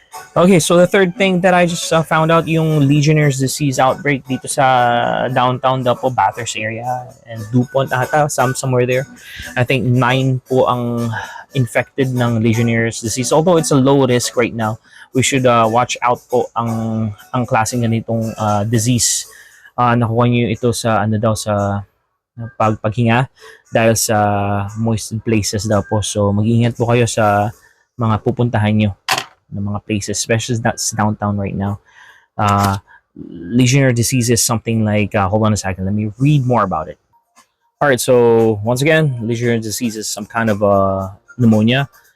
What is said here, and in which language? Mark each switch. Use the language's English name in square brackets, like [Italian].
[English] Okay, so the third thing that I just found out, yung Legionnaire's disease outbreak [Filipino] dito sa downtown daw po, [English] Bathurst area and DuPont ata, somewhere there. I think 9 po ang infected ng Legionnaire's disease. Although it's a low risk right now, we should watch out [Filipino] po ang klaseng ganitong disease. Nakuha niyo ito sa sa paghinga dahil sa [English] moist places [Filipino] daw po. So mag-ingat po kayo sa mga pupuntahan niyo ng mga places, [English] especially that's downtown right now. Legionnaire disease is something like, hold on a second, let me read more about it. All right, so once again, Legionnaire disease is some kind of pneumonia.